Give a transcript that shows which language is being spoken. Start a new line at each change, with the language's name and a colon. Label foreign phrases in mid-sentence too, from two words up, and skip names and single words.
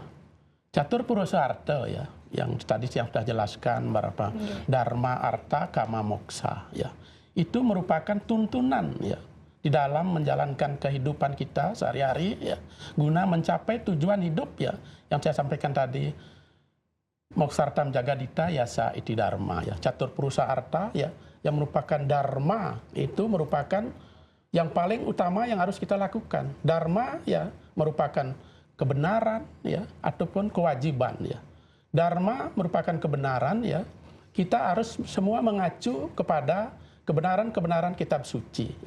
Indonesian: Catur purusa arta, ya, yang tadi yang sudah jelaskan berapa dharma, arta, kama, moksa, ya, itu merupakan tuntunan, ya, di dalam menjalankan kehidupan kita sehari-hari, ya, guna mencapai tujuan hidup, ya, yang saya sampaikan tadi,
Sanskrit: moksartam jagadita yasa iti dharma,
Indonesian: ya, catur purusa arta, ya, yang merupakan dharma itu merupakan yang paling utama yang harus kita lakukan. Dharma, ya, merupakan kebenaran, ya, ataupun kewajiban, ya. Dharma merupakan kebenaran, ya. Kita harus semua mengacu kepada kebenaran-kebenaran kitab suci, ya.